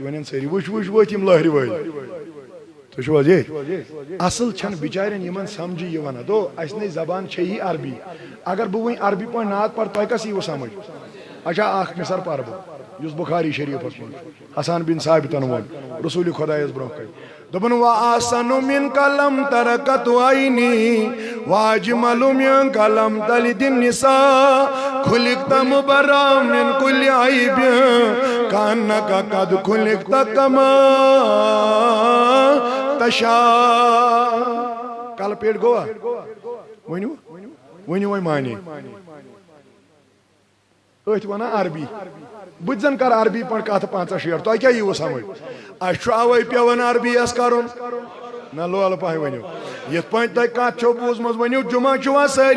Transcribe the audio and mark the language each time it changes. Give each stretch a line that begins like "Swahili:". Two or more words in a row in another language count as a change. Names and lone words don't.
Kashmiri: ونن سٲری وٕچھ وٕچھ ؤتھۍ یِم لہرِ وٲلۍ تُہۍ چھِو حظ ییٚتھۍ اصل چھنہٕ بِچارٮ۪ن یِمن سمجھی یِوان دو اسہِ نٕے زبان چھے ہی عربی اگر بہٕ وٕنۍ عربی پٲٹھۍ نعت پرٕ تۄہہِ کس ییٖوٕ سمجھ اچھا اکھ مِثر پرٕ بہٕ یُس بُخاری شریٖفس منٛز حسان بن ثابتن ووٚن رسوٗلِ خۄدایس برونٛہہ کنہِ دوٚپُن
Arabic: وآسن منک لم ترکت عینی واجمل منک لم تلد النساء خلقت مبرأ من كل عیب کأنک قد خلقت کما تشاء
Kashmiri: کلہٕ پیٚٹھۍ گوٚوا ؤنِو ؤنِو وۄنۍ مانے أتھۍ ونان عربی بہٕ تہِ زن کرٕ عربی پٲٹھۍ کتھ 65 تۄہہِ کیٛاہ ییٖوٕ سمجھ اسہِ چھُ اوے پیوان عربی یس کرُن نہ لولہٕ پہن ؤنِو یِتھ پٲٹھۍ تۄہہِ کتھ چھو بوٗزمٕژ ؤنِو جُمعہ چھُوا سٲری